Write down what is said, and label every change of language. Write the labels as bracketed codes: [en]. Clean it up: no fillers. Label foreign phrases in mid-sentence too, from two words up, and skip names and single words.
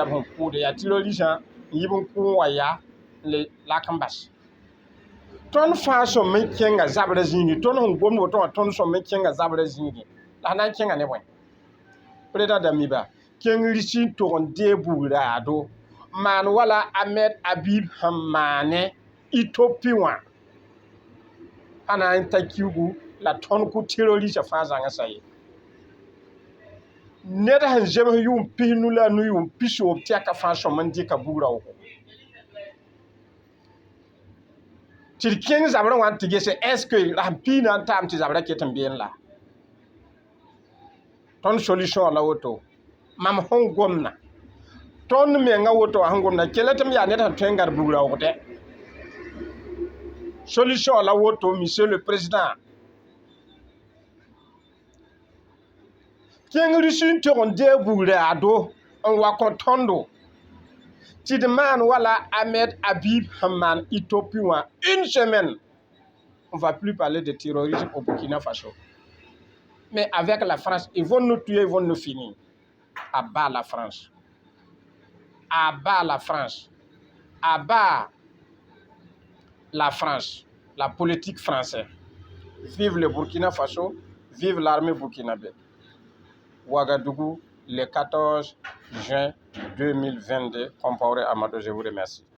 [mos] b sẽn kʋʋde yaa terroristã n yɩb n kʋʋn wa yaa le lak n bas tõnd fãa sõm n kẽnga zabrã zĩigi tõnd sẽn gomd woto wã tõnd sõm n kẽnga zabrã zĩigi la na n kẽnga ne bõe président Damiba kẽng risi n tʋg n dee bug raado maan wala Ahmed Habib sẽn maane Ethiopie wã pa na n ta kiugu la tõnd kʋ terroristã fãa zãngsa ye ned sẽn zems yʋʋm pis nu la a nu yʋʋm pis woob tɛka fãa sõm n dɩka bug raoogo tɩ d kẽng zabrã wã tɩ gese [fr] est ce que [mos] rasm piinã n taam tɩ zabrã ket n been la tõnd solution wã la woto mam sẽn gomna tõnd menga woto wã sẽn gomna kela tɩ m yaa ned sẽn tõe n gãd bug raoogdɛ solution wã la woto [fr] monsieur le président [mos] kẽng risi n tog n dee bug raado n wa kõ tõndo tɩ d maan wala Ahmed Habib sẽn maan Ethiopie wã [fr] une semaine on va plus parler de terrorisme au Burkina Faso mais avec la France ils vont nous tuer ils vont nous finir à bas la France à bas la France à bas la France la politique française vive le Burkina Faso vive l'armée burkinabé Ouagadougou le 14 juin 2022 Compaoré Amadou je vous remercie